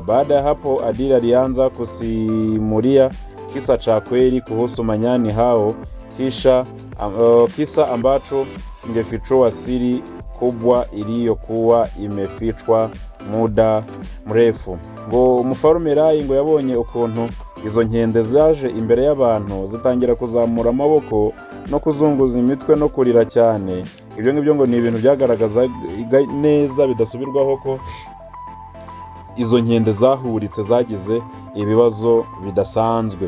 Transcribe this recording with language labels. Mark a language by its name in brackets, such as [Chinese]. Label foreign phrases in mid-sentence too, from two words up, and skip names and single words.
[Swahili] Baada ya hapo Adili alianza kusimulia kisa cha kweli kuhusu manyani hao, kisa ambacho kingefichua siri kubwa iliyokuwa imefichwa muda mrefu. [Kinyarwanda] Ngo Mfalme Rai ngo yabonye ukuntu izo nkende zaje imbere y'abantu zitangira kuzamura amaboko no kuzunguza imitwe no kurira cyane. Ibyo ngibyo ngo ni ibintu byagaragaza neza bidasubirwaho ko izo nkende zahuritse zagize ibibazo bidasanzwe.